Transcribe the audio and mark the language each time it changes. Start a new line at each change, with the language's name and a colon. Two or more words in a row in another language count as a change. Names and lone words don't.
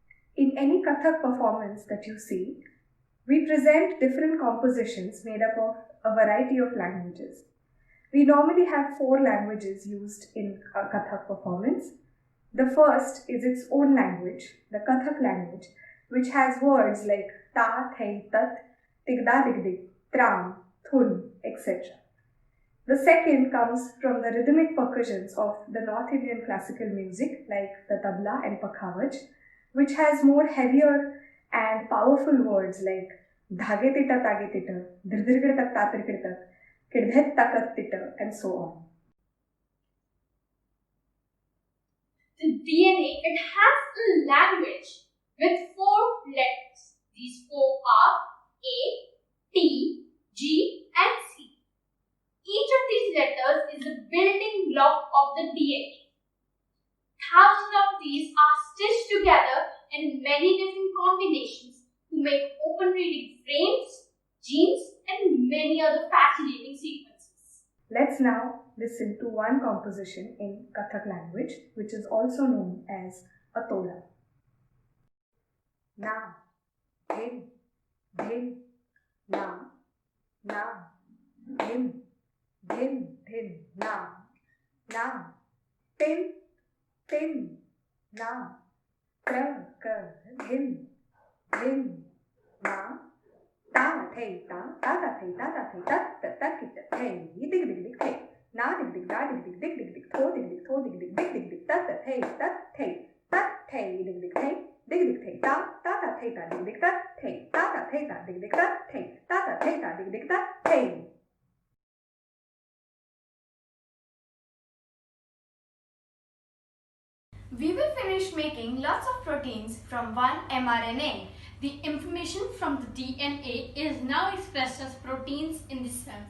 English: In any Kathak performance that you see, we present different compositions made up of a variety of languages. We normally have 4 languages used in a Kathak performance. The first is its own language, the Kathak language, which has words like ta, thai, tat, tigda, digdig, tram, thun, etc. The second comes from the rhythmic percussions of the North Indian classical music like the tabla and pakhavaj, which has more heavier and powerful words like dhage tita tage tita, dirdirgir tak tatirgir tak, kirdhet takat tita, and so on. The DNA, it has a language with 4 letters. These 4 are A, T, G, and C. Each of these letters is a building block of the DNA. Thousands of these are stitched together in many different combinations to make open reading frames, genes, and many other fascinating sequences. Let's now listen to one composition in Kathak language, which is also known as a tola. Na, dhin, dhin, na, na, dhin, dhin, dhin, na, na, tin, tin, na, kra, kar, dhin, dhin, na, ta, thai, ta, ta, ta, thai, ta, ta, thai, tat, tat, tat, kit, thai, dig, dig, dig, thai, na, dig, dig, da, dig, dig, dig, dig, dig, tho, dig, dig, tho, dig, dig, dig, dig, dig, tat, tat, thai, tat, thai, dig, dig, thai, dig, dig, thai, ta, ta, ta, thai, ta, dig, dig, tat, thai, ta, ta, thai, ta, dig, dig, tat, thai, ta, ta, thai, ta, dig, dig, tat, thai. We will finish making lots of proteins from one mRNA. The information from the DNA is now expressed as proteins in the cells.